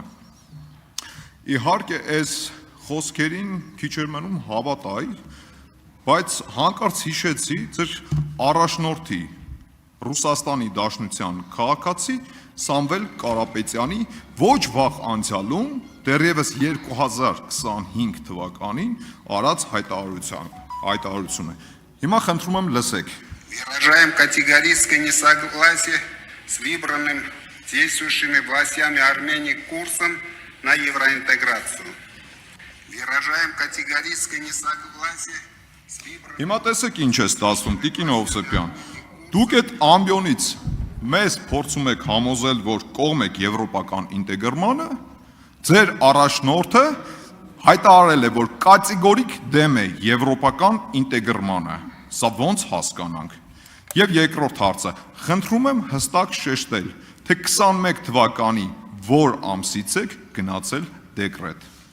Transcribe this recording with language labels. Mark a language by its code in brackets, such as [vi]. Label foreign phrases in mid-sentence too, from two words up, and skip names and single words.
[hy] Իհարկե այս խոսքերին քիչ էր մնում հավատալ, բայց հանկարծ հիշեցի ձեր առաջնորդի Ռուսաստանի Դաշնության քաղաքացի Սամվել Կարապետյանի ոչ վաղ անցյալում դեռևս 2025 թվականին արած հայտարարությունը։ Հիմա խնդրում եմ лысեք։ [ru] Выражаем категорическое несогласие с выбранным действующими властями Армении курсом на евроинтеграцию. Выражаем категорическое несогласие с выбранным... [hy] Հիմա տեսեք ինչ է ստացվում, Տիկին Հովսեփյան։ Դուք այդ ամբիոնից մեզ փորձում եք համոզել, որ կողմ եք եվրոպական ինտեգրմանը, ձեր առաջնորդը հայտարարել է, որ կատեգորիկ դեմ է եվրոպական ինտեգրմանը։ Սա ոնց հասկանանք։ Եվ երկրորդ հարցը, խնդրում եմ հստակ շեշտել, թե 21 թվականի որ ամսից եք գնացել դեկրետ։